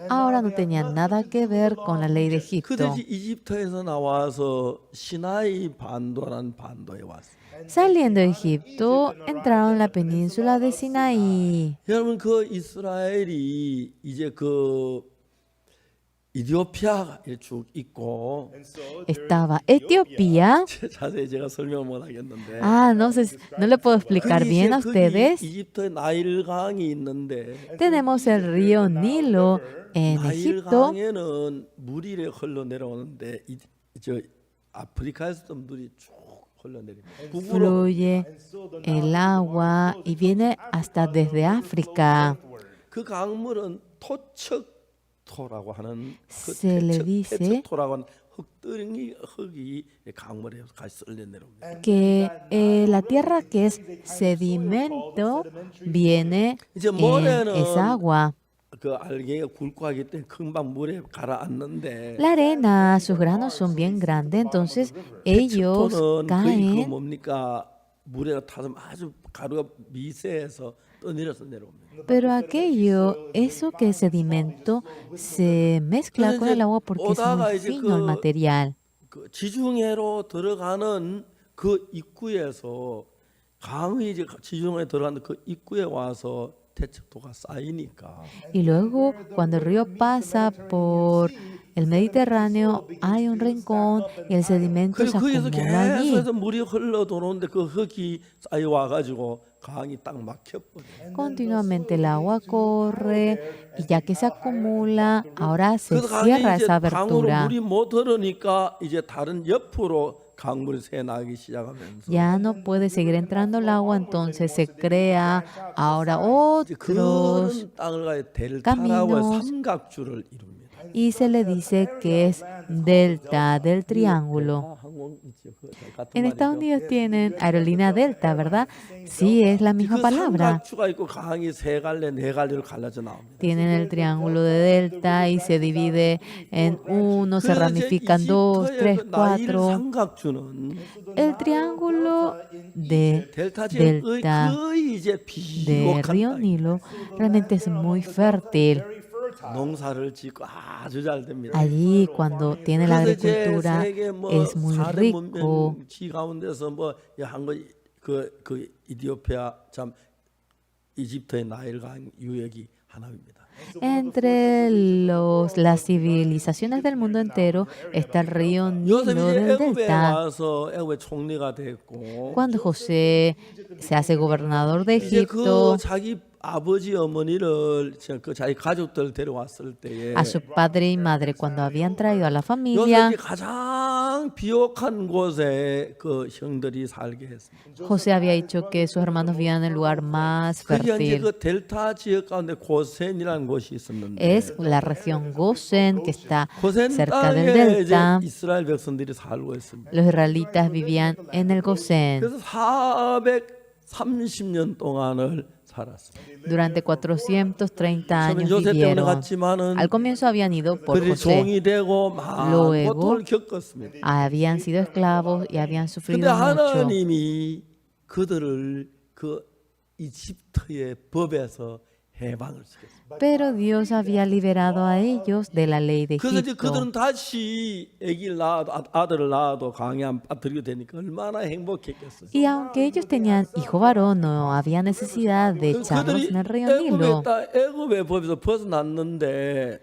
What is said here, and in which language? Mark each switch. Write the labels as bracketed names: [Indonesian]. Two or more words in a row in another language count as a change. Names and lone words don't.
[Spanish] Ahora no tenían nada que ver con la ley de Egipto. [Korean] 그들이 이집트에서 나와서 시나이 반도라는 반도에 왔어요. [Spanish] Saliendo de Egipto, entraron en la península de Sinaí. [Korean] 여러분 그 이스라엘이 이제 그 이디오피아에 쭉 있고 [Spanish] Estaba Etiopía. [Korean] 자세히 제가 설명을 못 하겠는데 [Spanish] Ah, no sé, no le puedo explicar [Korean] 거기 [Spanish] bien a [Korean] 이제 [Spanish] ustedes. [Korean] 이집트에 나일강이 있는데 [Spanish] Tenemos el río Nilo en Egipto. [Korean] 나일강에는 물이 이렇게 흘러 내려오는데 저 아프리카에서도 물이 쭉 흘러내립니다. 북으로 [Spanish] Fluye el agua y viene hasta desde África. [Korean] 그 강물은 토척토라고 하는 그 [Spanish] Se le dice [Korean] 태척토라고 하는 흙이 강물에 같이 쓸려 내려옵니다. [Spanish] que la tierra que es sedimento viene [Korean] 이제 [Spanish] en [Korean] 모래는 [Spanish] esa agua. [Korean] 그 알갱이가 굵고 하기 때문에 금방 물에 가라앉는데 [Spanish] La arena, sus granos son bien grandes, entonces ellos [Korean] 태척토는 거의 그 [Spanish] caen. [Korean] 뭡니까 물에 타서 아주 가루가 미세해서 떠내려서 내려옵니다. [Spanish] Pero aquello, eso que es sedimento, se mezcla con el agua porque es muy fino el material. [Korean] 그 지중해로 들어가는 그 입구에서 강이 이제 지중해에 들어가는 그 입구에 와서 태척토가 쌓이니까 [Spanish] Y luego, cuando el río pasa por el Mediterráneo, hay un rincón y el sedimento se [Korean] 그래서 거기서 [Spanish] acumula allí. [Korean] 계속해서 물이 흘러 들어오는데 그 흙이 쌓여 와가지고 강이 딱 막혀버려. [Spanish] Continuamente el agua corre y ya que se acumula, ahora se [Korean] 그래서 강이 [Spanish] cierra [Korean] 이제 [Spanish] esa [Korean] 강으로 [Spanish] abertura. [Korean] 물이 못 흐르니까 이제 다른 옆으로 강물이 새 나기 시작하면서 [Spanish] Ya no puede seguir entrando el agua, entonces se crea ahora [Korean] 이제 [Spanish] otros [Korean] 그런 땅을 가야 델타라고 해서 [Spanish] caminos [Korean] 삼각주를 이룹니다. [Spanish] y se le dice que es delta del triángulo. [Korean] 델타 항공 있죠. 그 같은 [Spanish] En Estados [Korean] 말이죠. [Spanish] Unidos tienen aerolínea delta, ¿verdad? Sí, es la misma [Korean] 그 [Spanish] palabra. [Korean] 삼각주가 있고 강이 세 갈래 네 갈래로 갈라져 나옵니다. [Spanish] Tienen el triángulo de delta y se divide en uno, se [Korean] 그래서 이제 [Spanish] ramifican dos, [Korean] 이집트의 [Spanish] tres, [Korean] 그 나일 [Spanish] cuatro. [Korean] 삼각주는 [Spanish] El triángulo de [Korean] 델타 지역의 [Spanish] delta [Korean] 거의 이제 [Spanish] de [Korean] 비옥한 [Spanish] Río [Korean] 땅, [Spanish] Nilo realmente es muy fértil. [Korean] 농사를 짓고 아주 잘 됩니다. [Spanish] Allí cuando tiene la [Korean] 그래서 이제 [Spanish] agricultura [Korean] 세계 뭐 [Spanish] es muy [Korean] 4대 [Spanish] rico. [Korean] 문명지 가운데서 그 이디오피아 참 이집트의 나일강 유역이 하나입니다. [Spanish] Entre las civilizaciones del mundo entero está el río Nilo [Korean] 요셉이 이제 [Spanish] del [Korean] 애굽에 [Spanish] delta. [Korean] 와서 애굽의 총리가 됐고 [Spanish] Cuando José se hace gobernador de [Korean] 이제 그 [Spanish] Egipto, [Korean] 자기 아버지 어머니를 그 자기 가족들 데려왔을 때에 [Spanish] a su padre y madre, cuando habían traído a la familia, [Korean] 요셉이 가장 비옥한 곳에 그 형들이 살게 했습니다. [Spanish] José había dicho que sus hermanos vivían en el lugar más [Korean] 그게 이제 [Spanish] fértil. [Korean] 그 델타 지역 가운데 고센이라는 곳이 있었는데 [Spanish] Es la región Gosén, que está [Korean] 고센 [Spanish] cerca del [Korean] 땅에 이제 [Spanish] delta. [Korean] 이스라엘 백성들이 살고 있습니다. [Spanish] Los israelitas vivían en el Gosén. [Korean] 그래서 430년 동안을 살았습니다. [Spanish] Durante 430 [Korean] 처음에 [Spanish] años [Korean] 요셉 때문에 [Spanish] vivieron. [Korean] 갔지만은 [Spanish] Al comienzo habían ido por [Korean] 그들이 [Spanish] José. [Korean] 종이 되고 많은 [Spanish] Luego, [Korean] 고통을 겪었습니다. [Spanish] Habían sido esclavos y habían [Korean] 근데 [Spanish] sufrido mucho. [Korean] 하나님이 그들을 그 이집트의 법에서 해방을 시켰습니다. [Spanish] Pero Dios había liberado a ellos de la ley de [Korean] 그래서 이제 [Spanish] Egipto. [Korean] 그들은 다시 아기를 낳아도 아들을 낳아도 강에 안 빠뜨리게 되니까 얼마나 행복했겠어요. [Spanish] Y aunque ellos tenían hijo varón, no había necesidad de echarlos [Korean] 그들이 [Spanish] en el río Nilo. [Korean] 애굽의 법에서 벗어났는데